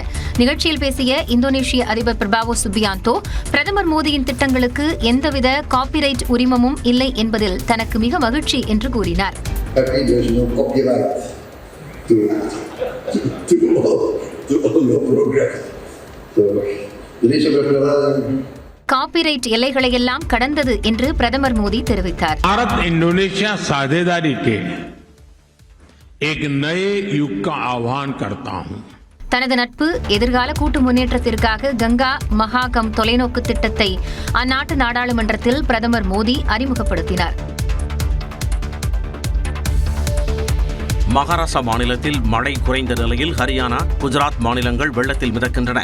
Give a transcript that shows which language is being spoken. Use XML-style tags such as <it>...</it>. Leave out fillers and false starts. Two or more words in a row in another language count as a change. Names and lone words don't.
<ta>நிகழ்ச்சியில் பேசிய இந்தோனேஷிய அதிபர் பிரபோவோ சுபியாந்தோ பிரதமர் மோடியின் திட்டங்களுக்கு எந்தவித காப்பிரைட் உரிமமும் இல்லை என்பதில் தனக்கு மிக மகிழ்ச்சி என்று கூறினார். காப்பிரைட் எல்லைகளையெல்லாம் கடந்தது என்று பிரதமர் மோடி தெரிவித்தார்.</ta> <hi>भारत इंडोनेशिया साझेदारी के एक नए युग का आह्वान करता हूं.</hi> <ta>தனது நட்பு, எதிர்கால கூட்டு முன்னேற்றத்திற்காக கங்கா மகாகம் தொலைநோக்கு திட்டத்தை அந்நாட்டு நாடாளுமன்றத்தில் பிரதமர் மோடி அறிமுகப்படுத்தினார். மகாராஷ்டிரா மாநிலத்தில் மழை குறைந்த நிலையில் ஹரியானா, குஜராத் மாநிலங்கள் வெள்ளத்தில் மிதக்கின்றன.</ta>